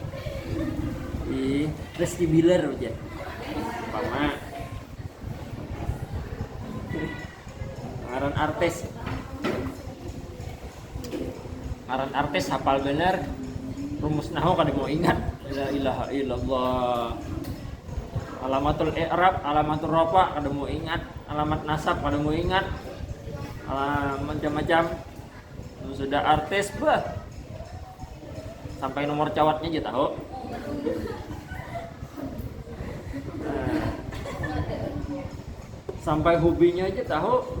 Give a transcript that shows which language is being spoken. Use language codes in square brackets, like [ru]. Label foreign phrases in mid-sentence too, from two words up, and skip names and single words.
[id] Rizky Bilar aja. Pama. [bjn] Ngaran artis hafal bener rumus nahwu kada mau ingat. [ar] La ilaha illallah. Alamatul i'rab, alamatul rafa [bjn] kada mau ingat, alamat nasab kada mau ingat. [id] Macam-macam. Sudah artis sampai nomor cawatnya aja tahu. Sampai hobinya aja tahu.